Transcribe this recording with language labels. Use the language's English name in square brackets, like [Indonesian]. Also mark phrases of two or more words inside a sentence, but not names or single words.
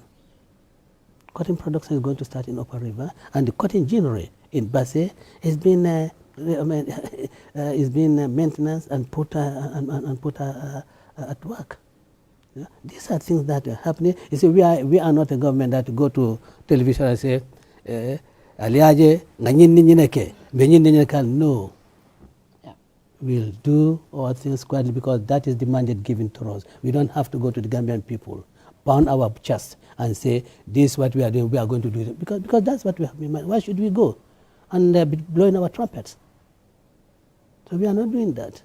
[English] Cotton production is going to start in Upper River, and the cotton ginnery in Basse is being maintenance and put at work. These are things that are happening. You see, we are not a government that go to television and say, [Mandingo] "Aliaje nganyinnineke, benyinnineke." [English] No. We'll do all things quietly because that is the mandate given to us. We don't have to go to the Gambian people, pound our chest and say, this is what we are doing, we are going to do it. Because that's what we have in mind. Why should we go and be blowing our trumpets? So we are not doing that.